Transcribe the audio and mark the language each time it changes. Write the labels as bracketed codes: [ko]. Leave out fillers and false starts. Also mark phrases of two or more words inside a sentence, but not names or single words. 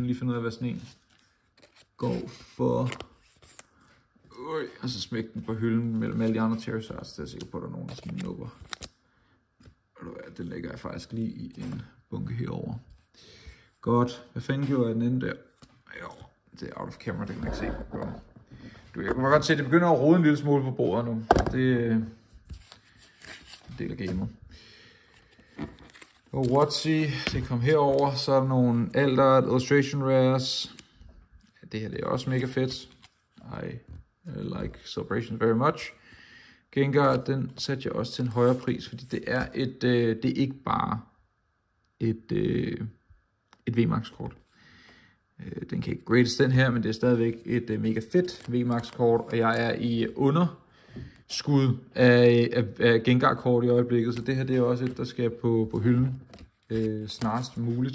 [da] Lige finde ud af, hvad sådan en går for. Og så smække den på hylden mellem alle de andre Charizards. Det er jeg sikker på, at der er nogen, der snupper. Den lægger jeg faktisk lige i en bunke herover. Godt. Hvad fanden gjorde jeg den ende der? Jo, det er [en] out of camera, [da] det kan man ikke se. Jeg kan godt se, at det begynder at rode en lille smule på bordet nu. Det er en del af gamet. Og WotC, det kom herover. Så er der nogle Aldert Illustration Rares. Det her det er også mega fedt. [en] I like Celebration very much. [da] Gengar, den satte jeg også til en højere pris, fordi det er det er ikke bare et VMAX kort. Den kan ikke grades den her, men det er stadigvæk et mega fedt VMAX kort, og jeg er i underskud af Gengar kort i øjeblikket, så det her det er også et, der skal på hylden snarest muligt.